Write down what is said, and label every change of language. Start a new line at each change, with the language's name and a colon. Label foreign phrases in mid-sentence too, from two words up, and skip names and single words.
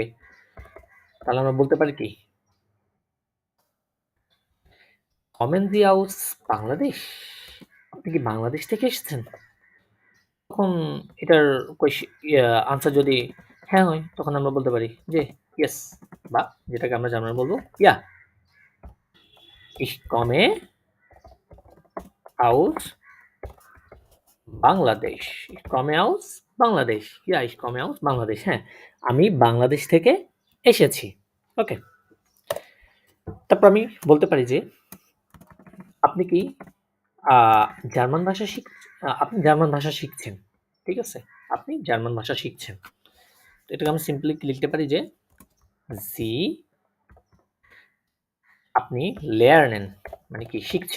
Bangla: তাহলে আমরা বলতে পারি কি?
German: kommen Sie aus
Bangla: বাংলাদেশ। আপনি কি বাংলাদেশ থেকে এসেছেন? তখন এটার আনসার যদি হ্যাঁ হয়, তখন আমরা বলতে পারি যে ইয়েস, বা যেটাকে আমরা জার্মান বলবো ইয়া।
German: Ich komme aus বাংলাদেশ। Ich komme aus বাংলাদেশ। ইয়া, ich komme aus বাংলাদেশ।
Bangla: হ্যাঁ, আমি বাংলাদেশ থেকে এসেছি। ওকে। তারপর আমি বলতে পারি যে আপনি কি জার্মান ভাষা আপনি জার্মান ভাষা শিখছেন, ঠিক আছে? আপনি জার্মান ভাষা শিখছেন। তো এটাকে আমি সিম্পলি লিখতে পারি যে জি, আপনি lernen মানে কি? শিখছেন।